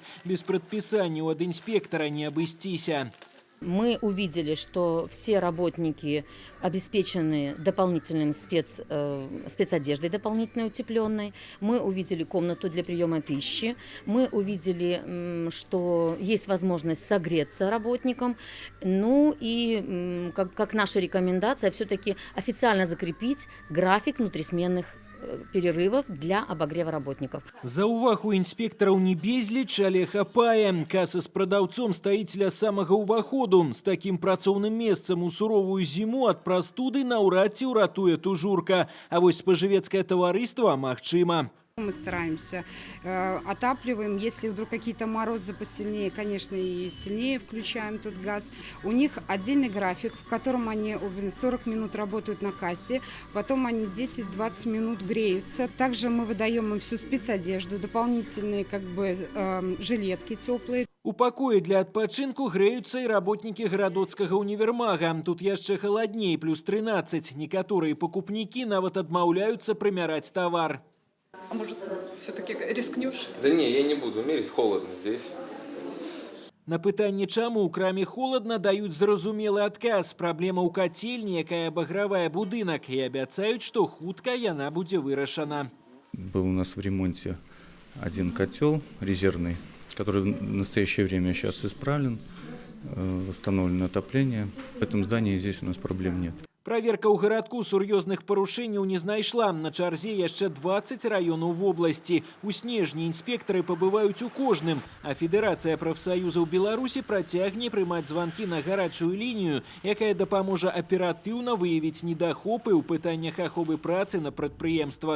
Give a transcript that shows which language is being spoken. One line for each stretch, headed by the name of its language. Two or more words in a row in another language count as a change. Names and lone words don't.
Belarusian: Без прадпісанняў ад інспектара не абысціся.
Russian: Мы увидели, что все работники обеспечены дополнительным спецодеждой дополнительной утепленной. Мы увидели комнату для приема пищи. Мы увидели, что есть возможность согреться работникам. Ну и как наша рекомендация, все-таки официально закрепить график внутрисменных перерывов для обогрева работников.
Belarusian: За увагу інспектараў не безліч, але хапае. Каса з прадаўцом стаіць ля самага ўваходу. З такім працоўным месцам у суровую зіму ад прастуды наўрад ці ўратуе тужурка. А вось спажывецкае таварыства магчыма.
Russian: Мы стараемся, отапливаем. Если вдруг какие-то морозы посильнее, конечно, и сильнее включаем тут газ. У них отдельный график, в котором они 40 минут работают на кассе, потом они 10-20 минут греются. Также мы выдаем им всю спецодежду, дополнительные жилетки теплые.
Belarusian: У пакоі для адпачынку грэюцца і работнікі гарадоцкага універмага. Тут яшчэ халадней, плюс 13. Некаторыя пакупнікі нават адмаўляюцца прымяраць тавар.
Russian: А может, все-таки рискнешь? Да не, я не буду мерить, холодно здесь.
Belarusian: На пытанне, чаму ў краме холодна, даюць зразумелы адказ. Праблема ў кацельні, якая абагравае будынак, і абяцаюць, што хутка яна будзе вырашана.
Russian: Был у нас в ремонте один котел резервный, который в настоящее время сейчас исправлен, восстановлено отопление. В этом здании здесь у нас проблем нет.
Belarusian: Праверка ў гарадку сур'ёзных парушэнняў не знайшла. На чарзе яшчэ 20 раёнаў вобласці. У снежні інспектары пабываюць у кожным. А Федэрацыя прафсаюзаў Беларусі працягне прымаць званкі на гарачую лінію, якая дапаможа аператыўна выявіць недахопы ў пытаннях аховы працы на прадпрыемствах.